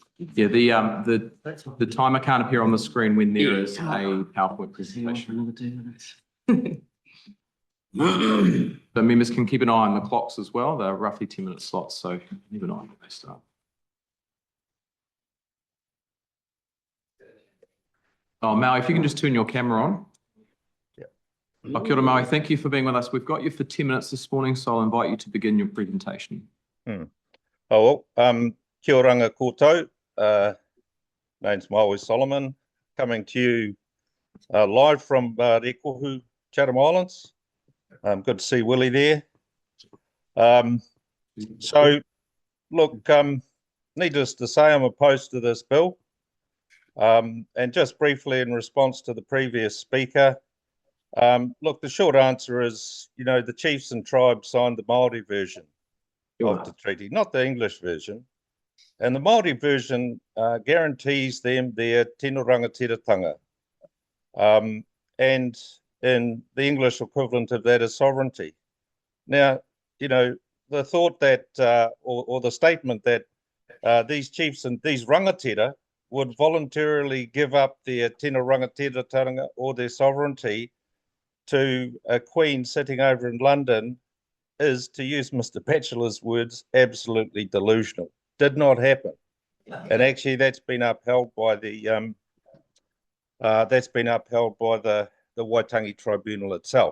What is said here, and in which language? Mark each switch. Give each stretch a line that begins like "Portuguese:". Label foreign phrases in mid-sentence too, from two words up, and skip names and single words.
English: Yeah, the timer can't appear on the screen when there is a PowerPoint presentation. So members can keep an eye on the clocks as well. They're roughly 10-minute slots, so keep an eye on when they start. Oh, Maui, if you can just turn your camera on. Oh,
Māori: kia ora,
English: Maui. Thank you for being with us. We've got you for 10 minutes this morning, so I'll invite you to begin your presentation. Oh, well,
Māori: kia oranga koutou.
English: Name's Maui Solomon, coming to you live from Rekohu, Chatham Islands. Good to see Willie there. So, look, needless to say, I'm opposed to this bill. And just briefly in response to the previous speaker, look, the short answer is, you know, the chiefs and tribes signed the Māori version of the treaty, not the English version. And the Māori version guarantees them their
Māori: tino rangatiratanga.
English: And in the English equivalent of that is sovereignty. Now, you know, the thought that, or the statement that these chiefs and these rangatira would voluntarily give up their
Māori: tino rangatiratanga
English: or their sovereignty to a queen sitting over in London is, to use Mr. Batchelor's words, absolutely delusional. Did not happen. And actually that's been upheld by the Waitangi Tribunal itself.